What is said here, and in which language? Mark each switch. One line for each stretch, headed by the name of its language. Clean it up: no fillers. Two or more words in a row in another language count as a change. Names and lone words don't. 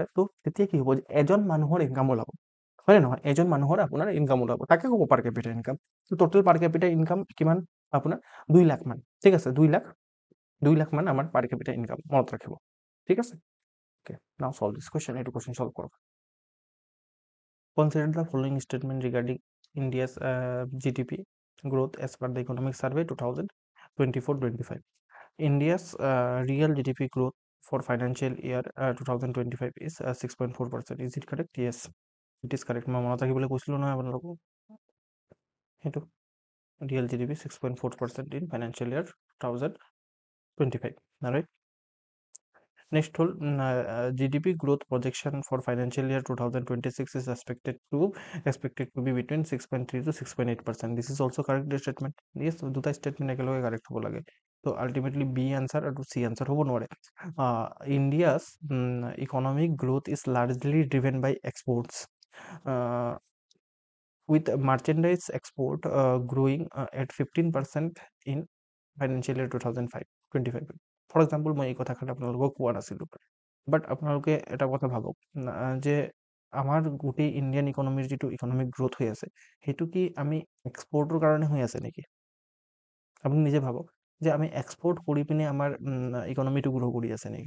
Assamese: তো তেতিয়া কি হ'ব যে এজন মানুহৰ ইনকাম ওলাব, হয় নে নহয়? এজন মানুহৰ আপোনাৰ ইনকাম ওলাব, তাকে ক'ব পাৰ
English: capita income.
Assamese: তো
English: total per capita income
Assamese: কিমান আপোনাৰ 2 লাখ মান। ঠিক আছে, 2 লাখ মান আমাৰ
English: per capita income,
Assamese: মনত ৰাখিব। ঠিক আছে,
English: okay, now solve this question.
Assamese: এইটো কুৱেশ্যন সলভ কৰক।
English: Consider the following statement regarding India's GDP growth as per the Economic Survey 2024-25. India's real GDP growth for financial year 2025 is 6.4%. Is it correct? Yes, it is correct.
Assamese: মই মনত ৰাখিবলৈ কৈছিলোঁ নহয় আপোনালোকক, সেইটো
English: real GDP 6.4% in financial year 2025. All right. Next whole GDP growth projection for financial year 2026 is expected to be between 6.3 to 6.8%. This is also correct statement. Yes,
Assamese: দুটা statement একেলগে correct হ'ব লাগে। তো ultimately B answer আৰু C answer হ'ব নোৱাৰে।
English: India's economic growth is largely driven by exports, with merchandise export growing at 15% in financial year 2025. for example
Assamese: মই এই কথাখিনি আপোনালোকক কোৱা নাছিলোঁ, বাট আপোনালোকে এটা কথা ভাবক যে আমাৰ গোটেই ইণ্ডিয়ান ইকনমিৰ যিটো
English: economic growth
Assamese: হৈ আছে সেইটো কি আমি এক্সপৰ্টৰ কাৰণে হৈ আছে নেকি? আপুনি নিজে ভাবক যে আমি এক্সপৰ্ট কৰি পিনে আমাৰ ইকনমিটো গ্ৰ' কৰি আছে নেকি?